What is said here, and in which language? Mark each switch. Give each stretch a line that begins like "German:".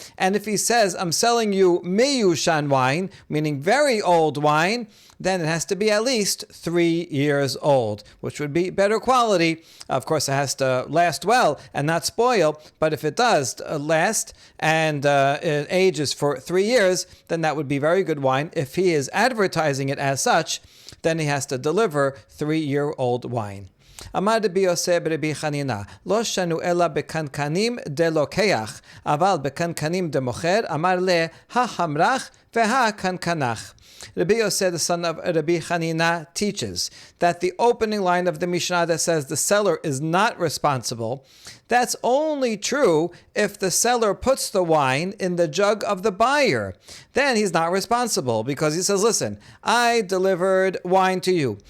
English: And if he says, I'm selling you miyushan wine, meaning very old wine, then it has to be at least 3 years old, which would be better quality. Of course, it has to last well and not spoil, but if it does last and it ages for 3 years, then that would be very good wine. If he is advertising it as such, then he has to deliver 3-year-old wine.
Aramaic: אמר רבי יוסי ברבי חנינא, לא שנו אלא בקנקנים דלוקח, אבל בקנקנים דמוכר, אמר לה, החמרח והקנקנח.
English: Rabbi Yosef, the son of Rabbi Hanina, teaches that the opening line of the Mishnah that says the seller is not responsible, that's only true if the seller puts the wine in the jug of the buyer. Then he's not responsible, because he says, listen, I delivered wine to you.